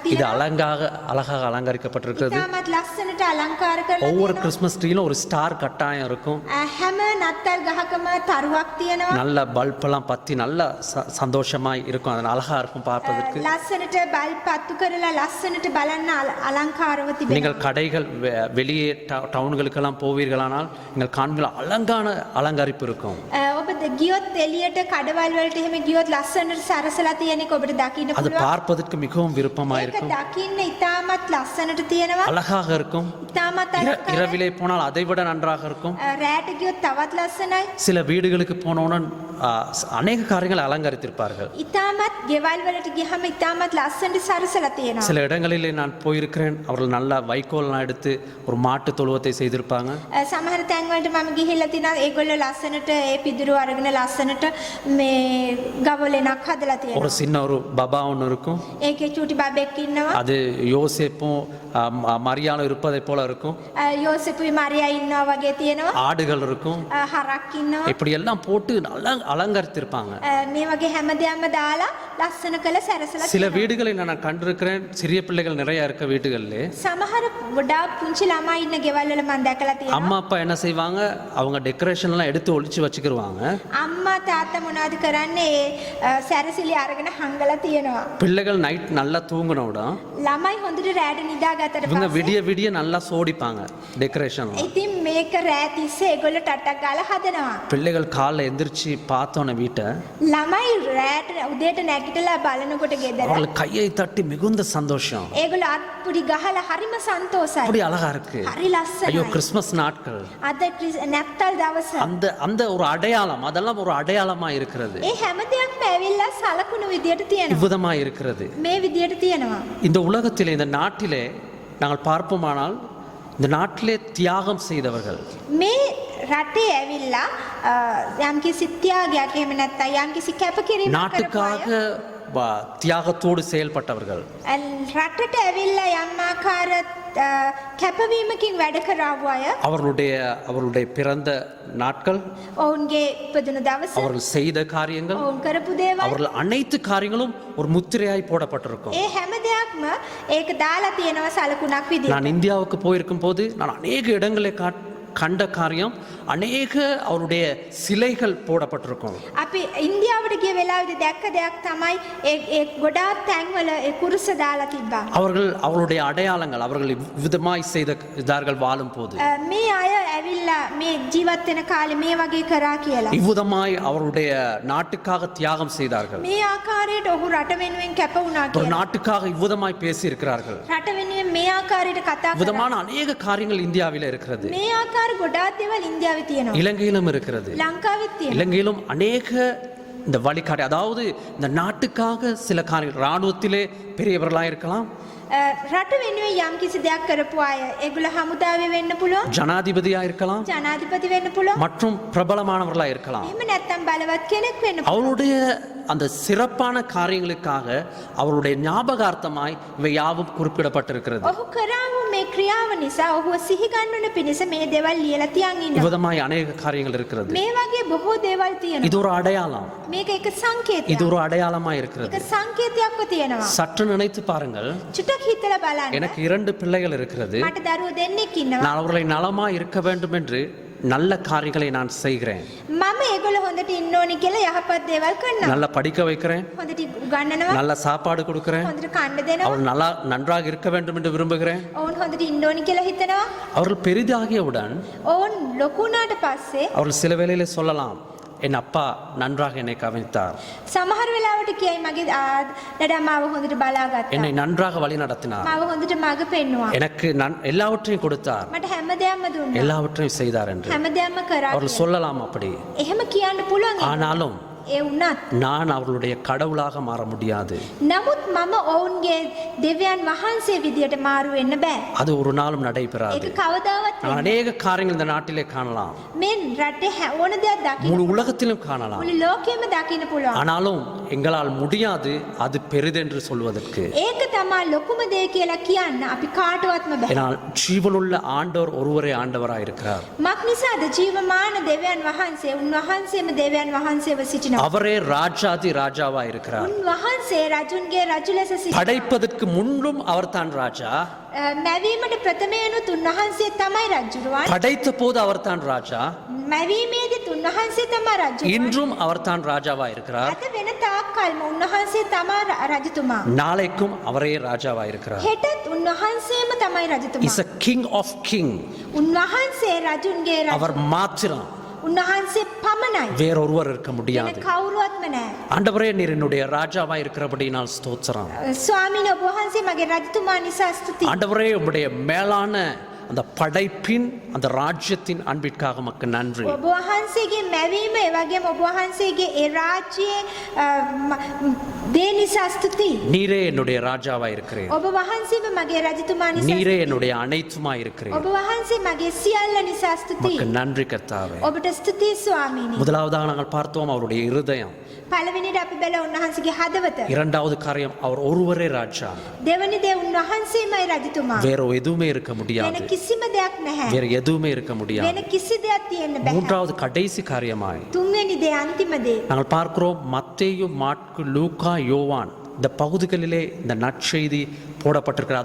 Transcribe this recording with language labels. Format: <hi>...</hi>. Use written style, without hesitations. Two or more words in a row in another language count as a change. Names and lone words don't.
<ta>இது</ta> <si>තියෙනවා.</si> <ta>அழகாக அலங்கரிக்கப்பட்டிருக்கிறது.</ta> <si>ඉතාමත් ලස්සනට අලංකාර කරලා</si> <ta>ஒவ்வொரு</ta> <si>තියෙනවා.</si> <en>Christmas tree</en> <ta>ஒரு ஸ்டார் கட்டாயம் இருக்கும்.</ta> <si>හැම නත්තල් ගහකම තරුවක් තියෙනවා.</si> <ta>நல்ல பல்பெல்லாம் பத்தி நல்ல சந்தோஷமாய் இருக்கும். அது அழகா இருக்கும் பார்ப்பதற்கு.</ta> <si>ලස්සනට බල් පත්තු කරලා ලස්සනට බලන්න අලංකාරව තිබෙනවා.</si> <ta>நீங்கள் கடைகள் வெளியே டவுன்களுக்கெல்லாம் போவீர்களானால் நீங்கள் காண்பீர்கள் அலங்கரிப்பு இருக்கும்.</ta> <si>ඔබ ගියොත් එළියට කඩවල් වලට එහෙම ගියොත් ලස්සනට සරසලා තියෙන එක ඔබට දකින්න</si> <ta>அது</ta> <si>පුළුවන්.</si> <ta>பார்ப்பதற்கு மிகவும் விருப்பமாக</ta> <si>ඒක</si> <ta>இருக்கும்,</ta> <si>දකින්න ඉතාමත් ලස්සනට තියෙනවා.</si> <ta>அழகாக இருக்கும்.</ta> <si>ඉතාමත් අලංකාරයි.</si> <ta>இரவிலே போனால் அதை விட நன்றாக இருக்கும்.</ta> <si>රැට ගියොත් තවත් ලස්සනයි.</si> <ta>சில வீடுகளுக்கு போனவுடன் அநேக காரியங்களை அலங்கரித்திருப்பார்கள்.</ta> <si>ඉතාමත් ගෙවල් වලට ගියහම ඉතාමත් ලස්සනට සරසලා තියෙනවා.</si> <ta>சில இடங்களிலே நான் போயிருக்கிறேன், அவர்கள் நல்ல வைக்கோல்லாம் எடுத்து ஒரு மாட்டு தொழுவத்தை செய்திருப்பாங்க.</ta> <si>සමහර තැන් වලට මම ගිහිල්ලා තිනා ඒගොල්ලෝ ලස්සනට ඒ පිදුරු අරගෙන ලස්සනට මේ ගවලෙනක් හදලා</si> <ta>ஒரு</ta> <si>තියෙනවා.</si> <ta>சின்ன ஒரு பபா ஒன்று இருக்கும்.</ta> <si>ඒකේ චූටි බබෙක් ඉන්නවා.</si> <ta>அது யோசேப்பும் மரியாளும் இருப்பதை போல இருக்கும்.</ta> <si>යෝසෙපුයි මරියා ඉන්නවා වගේ තියෙනවා.</si> <ta>ஆடுகள் இருக்கும்.</ta> <si>හරක් ඉන්නවා.</si> <ta>இப்படி எல்லாம் போட்டு நல்லா அலங்கரித்திருப்பாங்க.</ta> <si>මේ වගේ හැම දෙයක්ම දාලා ලස්සන කළ සැරසලා</si> <ta>சில வீடுகளை நான் கண்டிருக்கிறேன், சிறிய பிள்ளைகள் நிறைய இருக்க வீடுகளிலே</ta> <si>සමහර ගොඩාක් පුංචි ළමයි ඉන්න ගෙවල් වල මම දැකලා තියෙනවා.</si> <ta>அம்மா அப்பா என்ன செய்வாங்க, அவங்க டெக்கரேஷன் எல்லாம் எடுத்து ஒளிச்சு வச்சுக்கிருவாங்க.</ta> <si>අම්මා තාත්තා මොනවද කරන්නේ? සැරසිලි අරගෙන හංගලා තියෙනවා.</si> <ta>பிள்ளைகள் நைட் நல்லா தூங்கினோட</ta> <si>ළමයි හොඳට රැට නිදාගත්තට</si> <ta>இவங்க</ta> <si>පස්සේ</si> <ta>விடிய விடிய நல்லா சோடிப்பாங்க டெக்கரேஷன்.</ta> <si>ඉතින් මේක රෑ තිස්සේ ඒගොල්ලෝ ටටක් ගාලා හදනවා.</si> <ta>பிள்ளைகள் காலைல எந்திரிச்சு பார்த்தோன்ன வீட்டை</ta> <si>ළමයි රෑට උදේට නැගිටලා බලනකොට ගෙදර</si> <ta>அவர்கள் கையை தட்டி மிகுந்த சந்தோஷம்.</ta> <si>ඒගොල්ලෝ අත්පුඩි ගහලා හරිම සන්තෝසයි.</si> <ta>அப்படி அழகா இருக்கு.</ta> <si>හරි</si> <ta>ஐயோ,</ta> <si>ලස්සනයි.</si> <ta>கிறிஸ்மஸ் நாட்கள்,</ta> <si>අද නැත්තල් දවස.</si> <ta>அந்த அந்த ஒரு அடையாளம், அதெல்லாம் ஒரு அடையாளமா இருக்கிறது,</ta> <si>ඒ හැම දෙයක්ම ඇවිල්ලා සලකුණු විදියට තියෙනවා.</si> <ta>இவ்விதமா இருக்கிறது.</ta> <si>මේ විදියට තියෙනවා.</si> <ta>இந்த உலகத்திலே, இந்த நாட்டிலே நாங்கள் பார்ப்போமானால், இந்த நாட்டிலே தியாகம் செய்தவர்கள்,</ta> <si>මේ රටේ ඇවිල්ලා යම්කිසි ත්‍යාගයක් එහෙම නැත්නම් යම්කිසි කැපකිරීමක්</si> <ta>நாட்டுக்காக தியாகத்தோடு செயல்பட்டவர்கள்,</ta> <si>රටට ඇවිල්ලා යම් ආකාර කැපවීමකින් වැඩ කරාවු අය</si> <ta>அவர்களுடைய பிறந்த நாட்கள்,</ta> <si>ඔවුන්ගේ ඉපදුණු දවස</si> <ta>அவர்கள் செய்த காரியங்கள்,</ta> <si>ඔවුන් කරපු දේවල්</si> <ta>அவர்கள் அனைத்து காரியங்களும் ஒரு முத்திரையாய் போடப்பட்டிருக்கும்.</ta> <si>ඒ හැම දෙයක්ම ඒක දාලා තියෙනවා සලකුණක් විදිහට.</si> <ta>நான் இந்தியாவுக்கு போயிருக்கும் போது நான் அநேக இடங்களை கண்ட காரியம், அநேக அவருடைய சிலைகள் போடப்பட்டிருக்கும்.</ta> <si>අපි ඉන්දියාවට ගිය වෙලාවේදී දැක්ක දෙයක් තමයි ඒ ගොඩාක් තැන්වල ඒ කුරුස දාලා තිබ්බා.</si> <ta>அவர்களுடைய அடையாளங்கள் அவர்கள் விதமாய் செய்தார்கள் வாழும் போது.</ta> <si>මේ අය ඇවිල්ලා මේ ජීවත් වෙන කාලේ මේ වගේ කරා කියලා.</si> <ta>இவ்விதமாய் அவருடைய நாட்டுக்காக தியாகம் செய்தார்கள்.</ta> <si>මේ ආකාරයට ඔහු රට වෙනුවෙන් කැප වුණා</si> <ta>ஒரு</ta> <si>කියලා.</si> <ta>நாட்டுக்காக இவ்விதமாய் பேசி இருக்கிறார்கள்.</ta> <si>රට වෙනුවෙන් මේ ආකාරයට කතා කරා.</si> <ta>விதமான அநேக காரியங்கள் இந்தியாவில் இருக்கிறது.</ta> <si>මේ ආකාර ගොඩාක් දේවල් ඉන්දියාවේ තියෙනවා.</si> <ta>இலங்கையிலும் இருக்கிறது.</ta> <si>ලංකාවෙත් තියෙනවා.</si> <ta>இலங்கையிலும் அநேக இந்த வழிகாட்டி, அதாவது இந்த நாட்டுக்காக சில காரியங்கள், இராணுவத்திலே பெரியவர்களாக இருக்கலாம்,</ta> <si>රට වෙනුවෙන් යම් කිසි දෙයක් කරපු අය ඒගොල්ලෝ හමුදාවේ වෙන්න පුළුවන්,</si> <ta>ஜனாதிபதியா இருக்கலாம்,</ta> <si>ජනාධිපති වෙන්න පුළුවන්,</si> <ta>மற்றும் பிரபலமானவர்களாக இருக்கலாம்.</ta> <si>එහෙම නැත්නම් බලවත් කෙනෙක් වෙන්න පුළුවන්.</si> <ta>அவருடைய அந்த சிறப்பான காரியங்களுக்காக அவருடைய ஞாபகார்த்தமாய் இவை யாவும் குறிப்பிடப்பட்டிருக்கிறது.</ta> <si>ඔහු කරාවු මේ ක්‍රියාව නිසා ඔහුව සිහි ගන්නන පිණිස මේ දේවල් ලියලා තියන් ඉන්නවා.</si> <ta>விதமாய் அநேக காரியங்கள் இருக்கிறது.</ta> <si>මේ වගේ බොහෝ දේවල් තියෙනවා.</si> <ta>இது ஒரு அடையாளம்,</ta> <si>මේක එක සංකේතයක්.</si> <ta>இது ஒரு அடையாளமாய் இருக்கிறது.</ta> <si>එක සංකේතයක්ව තියෙනවා.</si> <ta>சற்று நினைத்து பாருங்கள்,</ta> <si>චුට්ටක් හිතලා බලන්න.</si> <ta>எனக்கு 2 பிள்ளைகள் இருக்கிறது.</ta> <si>මට දරුවෝ දෙන්නෙක් ඉන්නවා.</si> <ta>நான் அவர்களை நலமாய் இருக்க வேண்டும் என்று நல்ல காரியங்களை நான் செய்கிறேன்.</ta> <si>මම ඒගොල්ලෝ හොඳට ඉන්න ඕනි කියලා යහපත් දේවල් කරනවා.</si> <ta>நல்லா படிக்க வைக்கிறேன்,</ta> <si>හොඳට උගන්වනවා.</si> <ta>நல்ல சாப்பாடு கொடுக்கிறேன்,</ta> <si>හොඳට කන්න දෙනවා.</si> <ta>அவர்கள் நன்றாக இருக்க வேண்டும் என்று விரும்புகிறேன்.</ta> <si>ඔවුන් හොඳට ඉන්න ඕනි කියලා හිතනවා.</si> <ta>அவர்கள் பெரிதாகியவுடன்</ta> <si>ඔවුන් ලොකු වුණාට පස්සේ</si> <ta>அவர்கள் சில வேளையிலே சொல்லலாம், என் அப்பா நன்றாக என்னை கவனித்தார்,</ta> <si>සමහර වෙලාවට කියයි මගේ දඩා මාව හොඳට බලාගත්තා.</si> <ta>என்னை நன்றாக வழி நடத்தினார்,</ta> <si>මාව හොඳට මඟ පෙන්නුවා.</si> <ta>எனக்கு எல்லாவற்றையும் கொடுத்தார்,</ta> <si>මට හැම දෙයක්ම දුන්නා.</si> <ta>எல்லாவற்றையும் செய்தார் என்று</ta> <si>හැම දෙයක්ම කරා.</si> <ta>அவர்கள் சொல்லலாம். அப்படி</ta> <si>එහෙම කියන්න පුළුවන්.</si> <ta>ஆனாலும்</ta> <si>ඒ වුණත්</si> <ta>நான் அவர்களுடைய கடவுளாக மாற முடியாது.</ta> <si>නමුත් මම ඔවුන්ගේ දෙවියන් වහන්සේ විදියට මාරු වෙන්න බෑ.</si> <ta>அது ஒரு நாளும் நடைபெறாது.</ta> <si>ඒක කවදාවත්</si> <ta>நான் அநேக காரியங்கள் இந்த நாட்டிலே காணலாம்,</ta> <si>මේ රටේ ඕන දෙයක් දකින්න</si> <ta>முழு உலகத்திலும் காணலாம்.</ta> <si>මුළු ලෝකෙම දකින්න පුළුවන්.</si> <ta>ஆனாலும் எங்களால் முடியாது அது பெரிதென்று சொல்வதற்கு.</ta> <si>ඒක තමයි ලොකුම දේ කියලා කියන්න අපි කාටවත්ම බෑ.</si> <ta>ஏனால் ஜீவனுள்ள ஆண்டவர் ஒருவரே ஆண்டவராய் இருக்கிறார்.</ta> <si>මක් නිසාද ජීවමාන දෙවියන් වහන්සේ උන්වහන්සේම දෙවියන් වහන්සේව සිටිනවා.</si> <ta>அவரே ராஜாதி ராஜாவாய் இருக்கிறார்.</ta> <si>උන්වහන්සේ රජුන්ගේ රජු ලෙස සිටිනවා.</si> <ta>படைப்பதற்கு முன்னும் அவர்தான் ராஜா,</ta> <si>මැවීමට ප්‍රථමයෙන්ුත් උන්වහන්සේ තමයි රජුරුවන්.</si> <ta>படைத்த போது அவர்தான் ராஜா,</ta> <si>මැවීමේදීත් උන්වහන්සේ තමයි රජුරුවන්.</si> <ta>இன்றும் அவர்தான் ராஜாவாய் இருக்கிறார்,</ta> <si>අද වෙන තාක්කල්ම උන්වහන්සේ තමයි රජතුමා.</si> <ta>நாளைக்கும் அவரே ராஜாவாய் இருக்கிறார்.</ta> <si>හෙටත් උන්වහන්සේම තමයි රජතුමා.</si> <en>is a king of king.</en> <si>උන්වහන්සේ රජුන්ගේ රජු.</si> <ta>அவர் மாத்திரம்,</ta> <si>උන්වහන්සේ පමණයි.</si> <ta>வேறொருவர் இருக்க</ta> <si>වෙන</si> <ta>முடியாது.</ta> <si>කවුරුවත්ම නැහැ.</si> <ta>ஆண்டவரே, நீர் என்னுடைய ராஜாவாய் இருக்கிறபடியினால் ஸ்தோத்திரம்.</ta> <si>ස්වාමීන් වහන්සේ මගේ රජතුමා නිසා ස්තුතියි.</si> <ta>ஆண்டவரே, உம்முடைய மேலான அந்த படைப்பின் அந்த ராஜ்யத்தின் அன்பிற்காக மக்கு நன்றி.</ta> <si>ඔබ වහන්සේගේ මැවීම ඒ වගේම ඔබ වහන්සේගේ ඒ රාජ්‍යයේ දේ නිසා ස්තුතියි.</si> <ta>நீரே என்னுடைய ராஜாவாய் இருக்கிறீர்,</ta> <si>ඔබ වහන්සේම මගේ රජතුමා නිසා</si> <ta>நீரே என்னுடைய அனைத்துமாய் இருக்கிறீர்.</ta> <si>ඔබ වහන්සේ මගේ සියල්ල නිසා ස්තුතියි.</si> <ta>மக்கு நன்றி கர்த்தாவே.</ta> <si>ඔබට ස්තුතියි ස්වාමීනි.</si> <ta>முதலாவதாக நாங்கள் பார்த்தோம் அவருடைய இருதயம்.</ta> <si>පළවෙනිට අපි බැල උන්වහන්සේගේ හදවත.</si> <ta>இரண்டாவது காரியம், அவர் ஒருவரே ராஜா,</ta> <si>දෙවනි දේ උන්වහන්සේමයි රජතුමා.</si> <ta>வேற எதுவுமே இருக்க</ta> <si>වෙන</si> <ta>முடியாது,</ta> <si>කිසිම දෙයක් නැහැ.</si> <ta>வேற எதுவுமே இருக்க முடியாது.</ta> <si>වෙන කිසි දෙයක් තියෙන්න බෑ.</si> <ta>மூன்றாவது கடைசி காரியமாய்</ta> <si>තුන්වෙනි දේ අන්තිම දේ.</si> <ta>நாங்கள் பார்க்கிறோம் மத்தேயு, மாற்கு, லூக்கா, யோவான் இந்த பகுதிகளிலே இந்த நற்செய்தி போடப்பட்டிருக்கிறது.</ta>